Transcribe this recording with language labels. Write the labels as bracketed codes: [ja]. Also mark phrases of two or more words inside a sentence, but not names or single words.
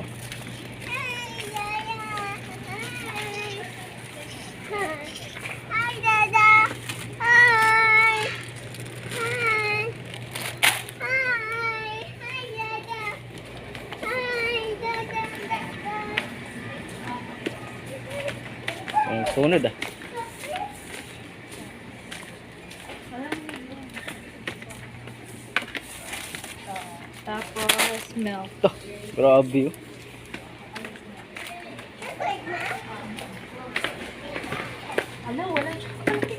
[en] Hi, Dada. Hi. Hi, Dada. Hi. Hi. Hi. Hi, Dada. Hi, Dada. [tl] Ang sunod ah. Tapos, milk. Ito. Grabe oh. Ala, walang chocolate.